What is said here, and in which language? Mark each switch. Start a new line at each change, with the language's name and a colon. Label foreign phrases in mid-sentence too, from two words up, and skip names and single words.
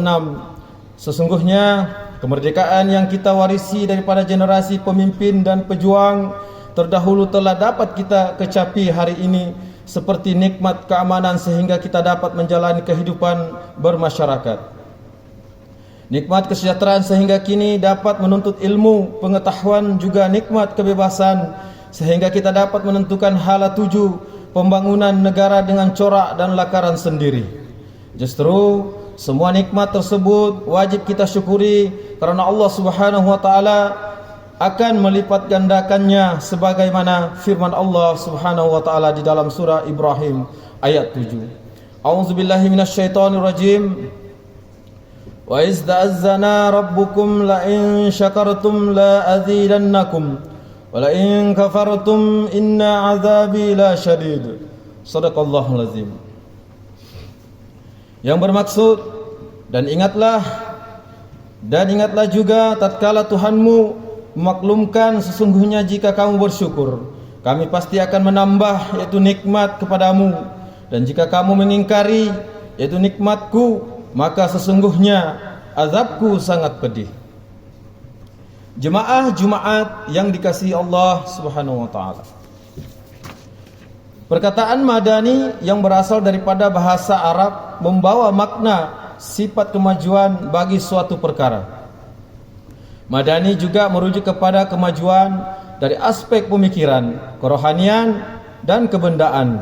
Malay: Sesungguhnya kemerdekaan yang kita warisi daripada generasi pemimpin dan pejuang terdahulu telah dapat kita kecapi hari ini, seperti nikmat keamanan sehingga kita dapat menjalani kehidupan bermasyarakat, nikmat kesejahteraan sehingga kini dapat menuntut ilmu pengetahuan, juga nikmat kebebasan sehingga kita dapat menentukan hala tuju pembangunan negara dengan corak dan lakaran sendiri. Justru semua nikmat tersebut wajib kita syukuri, kerana Allah
Arabic: سبحانه وتعالى
Malay: akan melipat gandakannya sebagaimana firman Allah
Arabic: سبحانه وتعالى
Malay: di dalam surah Ibrahim ayat 7.
Arabic: أعوذ بالله من الشيطان الرجيم. وإذ تأذن ربكم لئن شكرتم لأزيدنكم ولئن كفرتم إن عذابي لشديد. صدق الله العظيم.
Malay: Yang bermaksud, dan ingatlah juga tatkala Tuhanmu memaklumkan, sesungguhnya jika kamu bersyukur, kami pasti akan menambah, yaitu nikmat kepadamu, dan jika kamu mengingkari, yaitu nikmatku, maka sesungguhnya azabku sangat pedih. Jemaah Jumaat yang dikasihi Allah
Arabic: سبحانه وتعالى,
Malay: perkataan madani yang berasal daripada bahasa Arab membawa makna sifat kemajuan bagi suatu perkara. Madani juga merujuk kepada kemajuan dari aspek pemikiran, kerohanian dan kebendaan.